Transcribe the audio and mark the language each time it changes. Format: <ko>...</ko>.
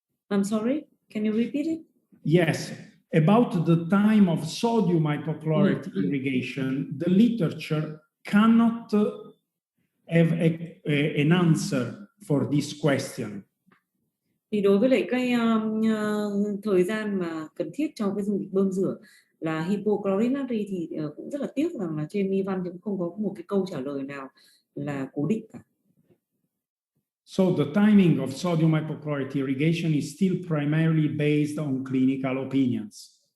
<en>I'm sorry, can you repeat it? Yes, about the time of sodium hypochlorite irrigation, the literature cannot have an answer for this question.</en> <vi>Thì đối với lại cái thời gian mà cần thiết cho cái dung dịch bơm rửa là hypochlorite natri thì cũng rất là tiếc rằng là trên mi văn cũng không có một cái câu trả lời nào là cố định cả.</vi> <en>So the timing of sodium hypochlorite irrigation is still primarily based on clinical opinions.</en>